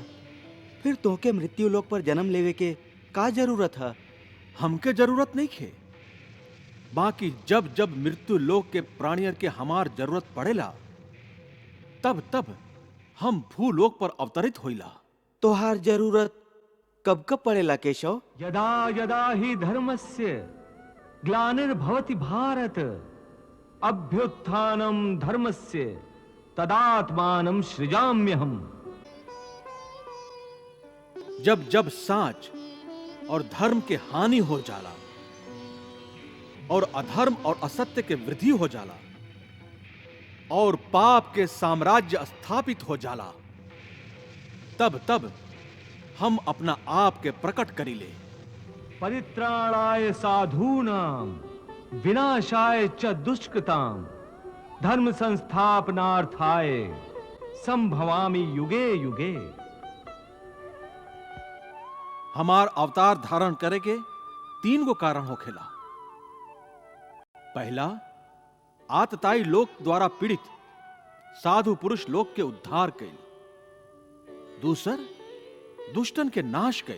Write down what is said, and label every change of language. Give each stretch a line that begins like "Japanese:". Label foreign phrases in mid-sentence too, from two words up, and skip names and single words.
Bhojpuri: फिर तोके मृत्यु लोक पर जन्म लेवे के का जरूरत है? हमके जरूरत नहीं खे। बाकी जब जब मृत्यु लोक के प्राणियर के हमार जरूरत पड़ेला, तब तब हम भूलोक पर अवतरित होइला। तोहार जरूरत कब कब पड़ेला केशव?
Sanskrit: यदा यदा हि धर्मस्य ग्लानिर्भवति भारत अभ्युत्थानं धर्मस्य तदात्मानं सृजाम्यहम्।
Bhojpuri: जब जब साच और धर्म के हानि हो जाला और अधर्म और असत्य के वृद्धि हो जाला और पाप के साम्राज्य स्थापित हो जाला, तब तब हम अपना आप के प्रकट करीले।
Sanskrit: परित्राणाय साधूनां विनाशाय च दुष्कृतां धर्म संस्थापनार्थाय संभवामि युगे युगे।
Bhojpuri: हमार अवतार धारण करे के 3 गो कारण होखेला। पहला, आतताई लोक द्वारा पीड़ित साधु पुरुष लोक के उद्धार कैल। दूसर, दुष्टन के नाश कैल।